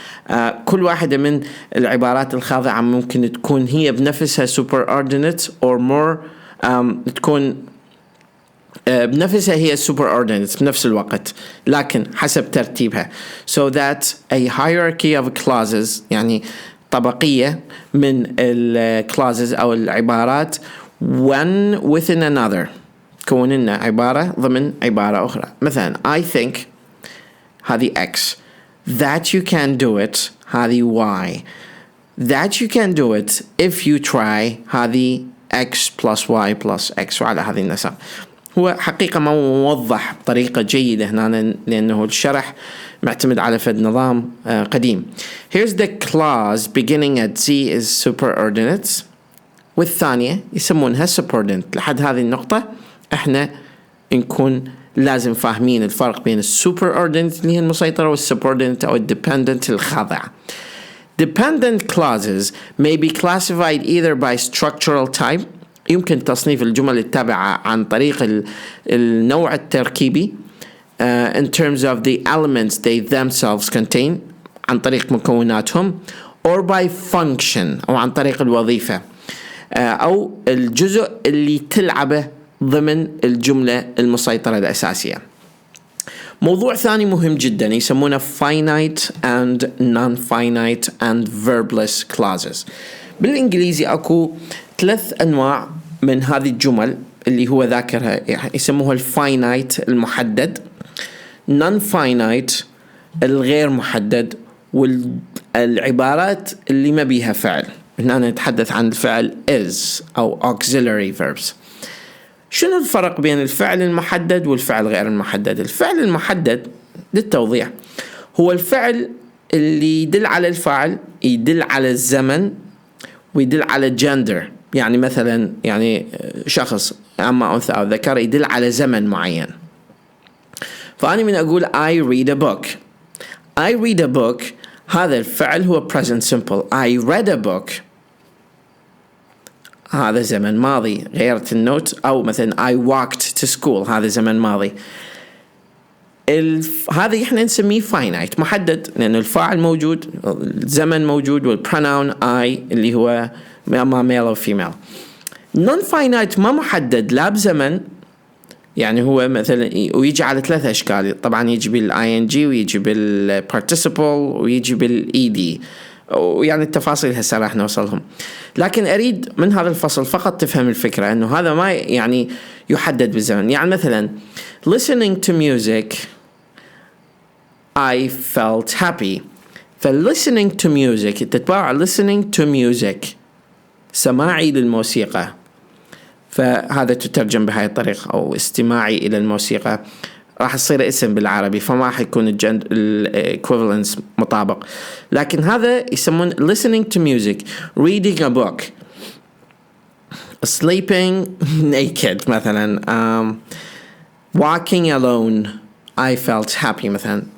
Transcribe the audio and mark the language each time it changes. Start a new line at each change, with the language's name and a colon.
Arabic: كل واحدة من العبارات الخاضعة ممكن تكون هي بنفسها
English: superordinate or more
Arabic: تكون بنفسها هي superordinate بنفس الوقت لكن حسب ترتيبها.
English: So that a hierarchy of clauses
Arabic: يعني طبقية من clauses أو العبارات
English: one within another
Arabic: تكون لنا عبارة ضمن عبارة أخرى.
English: مثلا I think هذه X, that you can do it هذه Y, that you can do it if you try هذه X plus Y plus X
Arabic: وعلى هذه النسق. هو حقيقة ما موضح بطريقة جيدة هنا لأنه الشرح معتمد على فد نظام قديم.
English: Here's the clause beginning at Z is superordinate
Arabic: والثانية يسمونها
English: subordinate.
Arabic: لحد هذه النقطة احنا نكون لازم فاهمين الفرق بين superordinate اللي هي المسيطرة والsubordinate أو dependent الخاضعة.
English: Dependent clauses may be classified either by structural type.
Arabic: يمكن تصنيف الجمل التابعة عن طريق النوع التركيبي
English: in terms of the elements they themselves contain
Arabic: عن طريق مكوناتهم
English: or by function
Arabic: أو عن طريق الوظيفة أو الجزء اللي تلعبه ضمن الجملة المسيطرة الأساسية. موضوع ثاني مهم جدا يسمونه
English: finite and non-finite and verbless clauses.
Arabic: بالإنجليزي أكو 3 أنواع من هذه الجمل اللي هو ذاكرها يسموها الفاينايت المحدد، non-finite الغير محدد، والعبارات اللي ما بيها فعل. هنا نتحدث عن الفعل is أو auxiliary verbs. شنو الفرق بين الفعل المحدد والفعل غير المحدد؟ الفعل المحدد للتوضيح هو الفعل اللي يدل على الفاعل يدل على الزمن ويدل على الجندر. يعني مثلا يعني شخص أما أنثى أو ذكر يدل على زمن معين. فأنا من أقول
English: I read a book. I read a book
Arabic: هذا الفعل هو
English: present simple. I read a book
Arabic: هذا زمن ماضي غيرت النوت. أو مثلا
English: I walked to school
Arabic: هذا زمن ماضي. هذا احنا نسميه finite محدد لأنه الفاعل موجود الزمن موجود والpronoun I اللي هو ما male أو female. non-finite ما محدد لا بزمن يعني هو مثلا ويجي على 3 أشكال. طبعا يجي بالING ويجي بالparticiple ويجي بالED ويعني التفاصيل هسه راح نوصلهم. لكن أريد من هذا الفصل فقط تفهم الفكرة أنه هذا ما يعني يحدد بالزمن. يعني مثلا
English: listening to music I felt happy.
Arabic: ف
English: listening to music
Arabic: تتبع listening to music سماعي للموسيقى فهذا تترجم بهاي الطريقة أو استماعي إلى الموسيقى راح يصير اسم بالعربي فما حيكون equivalence مطابق. لكن هذا يسمون
English: listening to music reading a book sleeping naked مثلا walking alone I felt happy مثلا.